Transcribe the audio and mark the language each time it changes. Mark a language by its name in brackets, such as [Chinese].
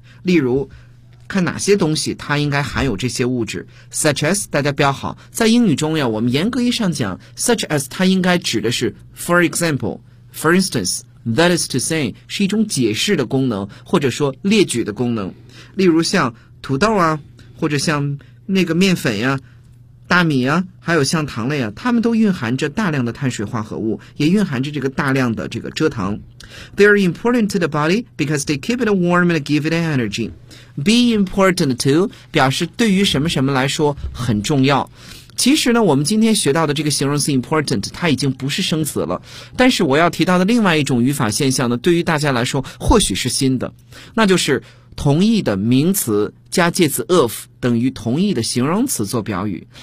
[Chinese] 例如看哪些东西它应该含有这些物质 such as 大家标好在英语中呀我们严格意义上讲 such as 它应该指的是 [English] for example for instance that is to say [Chinese] 是一种解释的功能或者说列举的功能例如像土豆啊或者像那个面粉呀大米啊，还有像糖类啊，它们都蕴含着大量的碳水化合物，也蕴含着这个大量的这个蔗糖。 [English] They are important to the body because they keep it warm and give it energy. [Chinese] Be important to 表示对于什么什么来说很重要。其实呢，我们今天学到的这个形容词 important 它已经不是生词了，但是我要提到的另外一种语法现象呢，对于大家来说或许是新的，那就是同义的名词加介词 of 等于同义的形容词做表语。